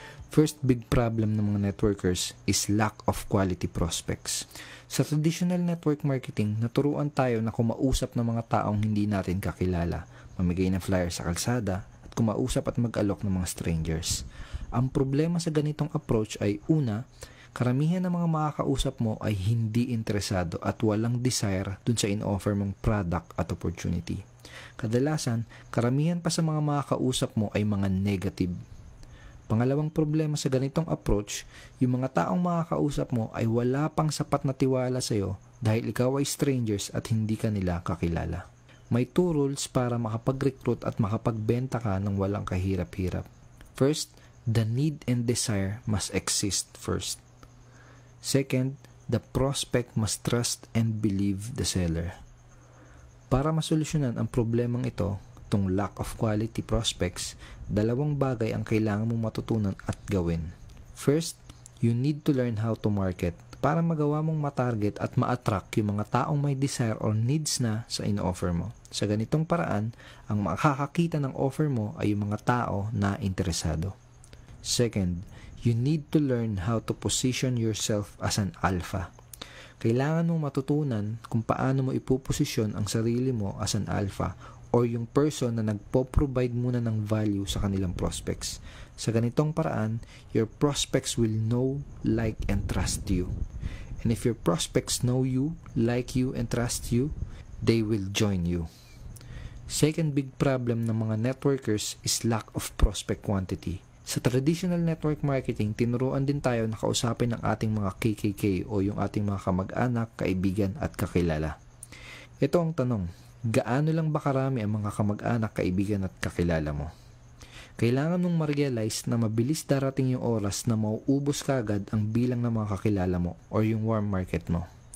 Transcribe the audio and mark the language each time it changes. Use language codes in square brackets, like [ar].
[en] First big problem [tl] ng mga [en] networkers is lack of quality prospects. [tl] Sa traditional network marketing, naturuan tayo na kumausap ng mga taong hindi natin kakilala, mamigay ng flyer sa kalsada, at kumausap at mag-alok ng mga strangers. Ang problema sa ganitong approach ay una, karamihan ng mga makakausap mo ay hindi interesado at walang desire dun sa in-offer mong product at opportunity. Kadalasan, karamihan pa sa mga makakausap mo ay mga negative. Pangalawang problema sa ganitong approach, yung mga taong makakausap mo ay wala pang sapat na tiwala sa iyo dahil ikaw ay strangers at hindi ka nila kakilala. May [en] two rules [tl] para makapag-recruit at makapagbenta ka ng walang kahirap-hirap. [en] First, the need and desire must exist first. Second, the prospect must trust and believe the seller. [tl] Para masolusyonan ang problemang ito, itong lack of quality prospects, dalawang bagay ang kailangan mong matutunan at gawin. [en] First, you need to learn how to market [tl] para magawa mong matarget at ma-attract yung mga taong may desire or needs na sa in-offer mo. Sa ganitong paraan, ang makakakita ng offer mo ay yung mga tao na interesado. [en] Second, you need to learn how to position yourself as an alpha. [tl] Kailangan mong matutunan kung paano mo ipoposisyon ang sarili mo as an alpha o yung person na nagpo-provide muna ng value sa kanilang prospects. Sa ganitong paraan, [en] your prospects will know, like, and trust you. And if your prospects know you, like you, and trust you, they will join you. Second big problem [tl] ng mga [en] networkers is lack of prospect quantity. [tl] Sa traditional network marketing, tinuruan din tayo na kausapin ang ating mga KKK o yung ating mga kamag-anak, kaibigan at kakilala. Ito ang tanong, gaano lang ba karami ang mga kamag-anak, kaibigan at kakilala mo? Kailangan mong ma-realize na mabilis darating yung oras na mauubos kagad ang bilang ng mga kakilala mo or yung warm market mo.